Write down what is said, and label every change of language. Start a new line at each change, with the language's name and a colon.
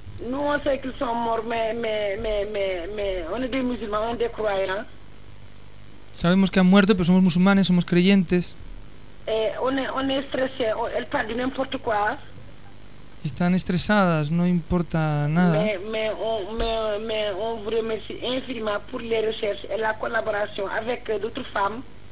French: No sé que son morts, mais on est des musulmans, on est croyants.
Spanish: Sabemos que han muerto, pero somos musulmanes, somos creyentes.
French: On est stressé, elle parle de n'importe quoi.
Spanish: Están estresadas, no importa nada.
French: Mais on vous remercie infiniment pour les recherches et la collaboration avec d'autres femmes.